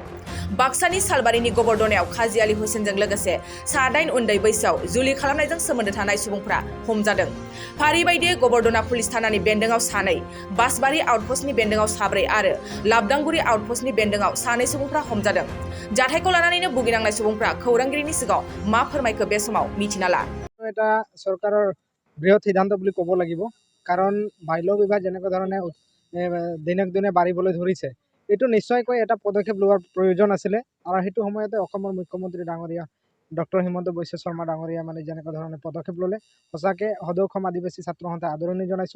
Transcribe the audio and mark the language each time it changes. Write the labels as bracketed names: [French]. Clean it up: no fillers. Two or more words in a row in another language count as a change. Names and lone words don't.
[Bodo] बाक्सानि सालबारिनि गबरदनायाव काजी आली हुसैनजों लोगोसे 7 उन्दै बैसोआव जुलि खालामनायजों सोमोन्दो थानाय सुबुंफोरा हमजादों। फारि बायदियै गबरदना पुलिस थानानि बेन्दोंआव 2, बासबारि आउटपस्टनि बेन्दोंआव 4 आरो लाबदांगुरि आउटपस्टनि बेन्दोंआव 2 सुबुंफोरा हमजादों। जाथायखौ लानानैनो भुगिनांनाय सुबुंफोरा खौरांगिरिनि सिगाङाव मा फोरमायखो बे समाव मिथिना ला। [Assamese] এটা চৰকাৰৰ বৃহৎ সিদ্ধান্ত বুলি ক'ব লাগিব, কাৰণ বাল্য বিবাহ যেনেকুৱা ধৰণে দিনক দিনে বাঢ়িবলৈ ধৰিছে, এইটো নিশ্চয়কৈ এটা পদক্ষেপ লোৱাৰ প্ৰয়োজন আছিলে। আৰু সেইটো সময়তে অসমৰ মুখ্যমন্ত্ৰী ডাঙৰীয়া ডক্টৰ হিমন্ত বিশ্ব শৰ্মা ডাঙৰীয়া যেনেকুৱা ধৰণে পদক্ষেপ ল'লে, সঁচাকৈ সদৌ অসম আদিবাসী ছাত্ৰ সন্থাই আদৰণি জনাইছোঁ।